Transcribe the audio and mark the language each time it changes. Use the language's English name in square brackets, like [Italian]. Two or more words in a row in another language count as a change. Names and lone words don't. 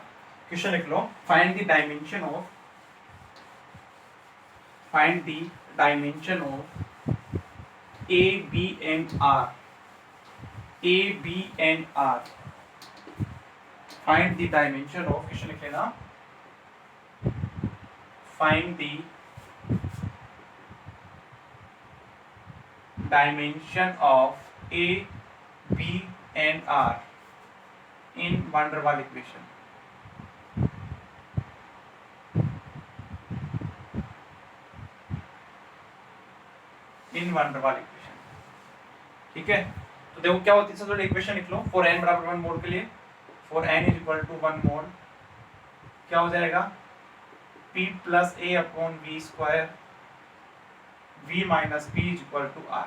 [Hindi] क्वेश्चन लिख लो, [English] find the dimension of a b and r, a b and r. find the dimension of, [Hindi] क्वेश्चन लिख लेना, [English] find the dimension of a b and r in van der Waals equation. In van der Waals equation, [Hindi] ठीक है। तो देखो क्या होती है, सबसे इक्वेशन लिख लो। [English] फॉर n बराबर 1 मोल [Hindi] के लिए, [English] for n is equal to 1 mole [Hindi] क्या हो जाएगा, [English] p plus a upon v square v minus p is equal to r.